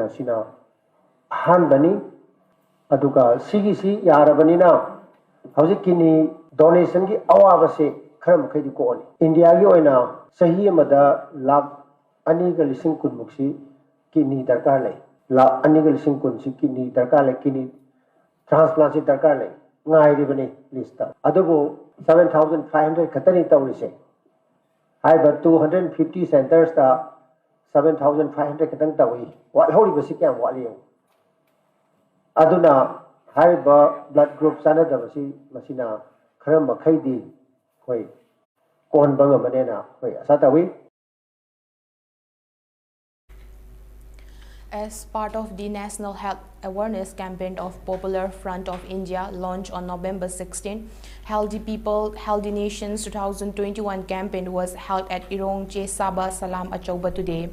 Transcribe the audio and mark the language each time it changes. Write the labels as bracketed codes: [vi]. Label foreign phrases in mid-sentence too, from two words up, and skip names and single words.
[mni] sina han bani aduga sigi si yarabani na hoje [en] kidney donation [mni] gi awa ba se kharam khai di ko ni India gi oina sahi amada lakh ani ga lising kun muksi kidney darkar le lakh ani ga lising kun si kidney darkar le [en] kidney transplant [mni] si darkar le ngai ri bani list adugo 7500 khatani tawrise hai ba 250 centers ta 7500 katang tawi wat hori basi kyam wa liyo aduna hai ba [en] blood group [mni] sana da basi masina kharam makhai di hoi kon banga manena hoi asa tawi. [en] As part of the National Health Awareness Campaign of Popular Front of India launched on November 16, Healthy People, Healthy Nations 2021 campaign was held at Irong Chesaba Salam Achauba today.